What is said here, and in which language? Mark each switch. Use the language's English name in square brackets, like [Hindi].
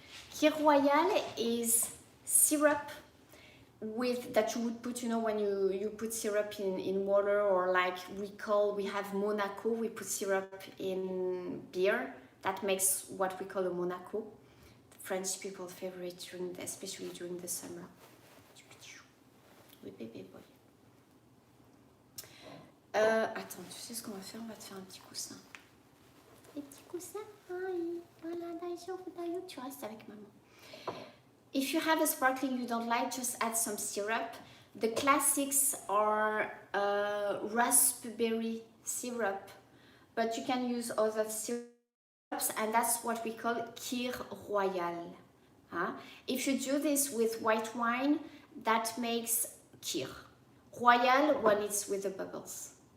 [English] Kir Royal is syrup with that you would put, you know, when you put syrup in water, or like we have Monaco, we put syrup in beer. That makes what we call a Monaco. French people's favorite, especially during the summer. [French] Oui, bébé boy. Attends, tu sais ce qu'on va faire? On va te faire un petit coussin. Les petits coussins. Voilà, tu restes avec maman. [English] If you have a sparkling you don't like, just add some syrup. The classics are raspberry syrup, but you can use other syrups, and that's what we call Kir Royal. If you do this with white wine, that makes Kir Royal when it's with the bubbles.